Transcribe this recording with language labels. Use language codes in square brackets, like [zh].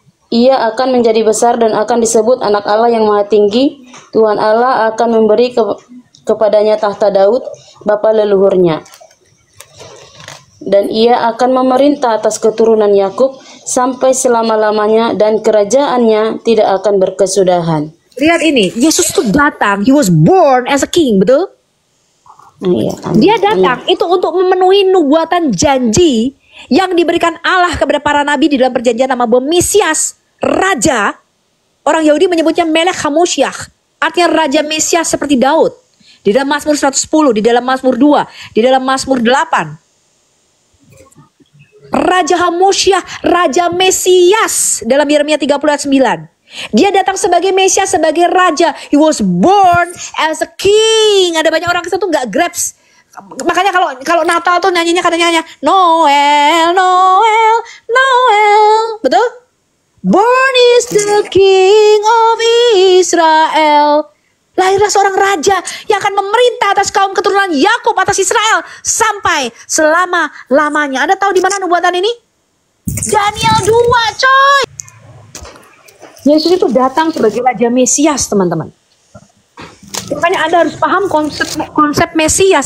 [id] Ia akan menjadi besar dan akan disebut anak Allah yang maha tinggi. Tuhan Allah akan memberi kepadanya tahta Daud, bapa leluhurnya. Dan ia akan memerintah atas keturunan Yakub sampai selama-lamanya, dan kerajaannya tidak akan berkesudahan. Lihat ini, Yesus itu datang, [en] he was born as a king, [id] betul? Iya, Dia datang itu untuk memenuhi nubuatan janji yang diberikan Allah kepada para nabi di dalam perjanjian nama bahwa Mesias, Raja. Orang Yahudi menyebutnya Melech HaMoshiach, artinya Raja Mesias seperti Daud. Di dalam Mazmur 110, di dalam Mazmur 2, di dalam Mazmur 8. Raja HaMoshiach, Raja Mesias dalam Yeremia 30 ayat 9. Dia datang sebagai Mesias, sebagai Raja. [en] He was born as a king. [id] Ada banyak orang kesana tuh gak grabs. Makanya kalau Natal tuh nyanyinya katanya Noel, Noel, Noel. Betul? [en] Born is the King of Israel. [id] Lahirlah seorang raja yang akan memerintah atas kaum keturunan Yakub, atas Israel sampai selama-lamanya. Anda tahu di mana nubuatan ini? Daniel 2, coy. Yesus itu datang sebagai Raja Mesias, teman-teman. Makanya Anda harus paham konsep Mesias.